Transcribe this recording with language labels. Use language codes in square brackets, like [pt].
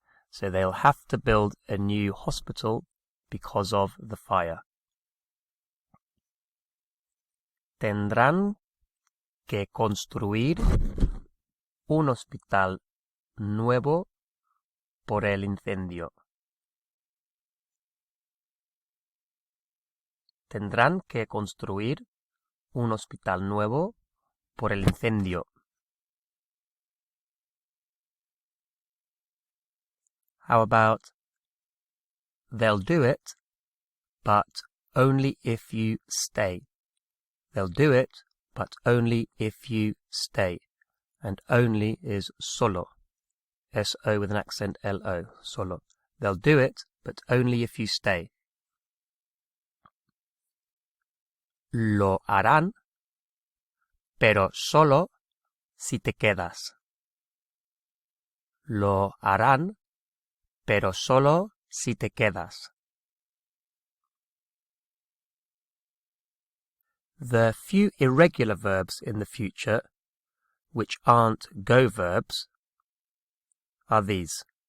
[en] So they'll have to build a new hospital because of the fire. [es] Tendrán que construir un hospital nuevo por el incendio. Tendrán que construir un hospital nuevo por el incendio. [en] How about, they'll do it, but only if you stay. They'll do it, but only if you stay. And only is solo. S-O with an accent L-O. Solo. They'll do it, but only if you stay. [es] lo harán, pero solo si te quedas. Lo harán, pero solo si te quedas. [en] The few irregular verbs in the future, which aren't go verbs, are these.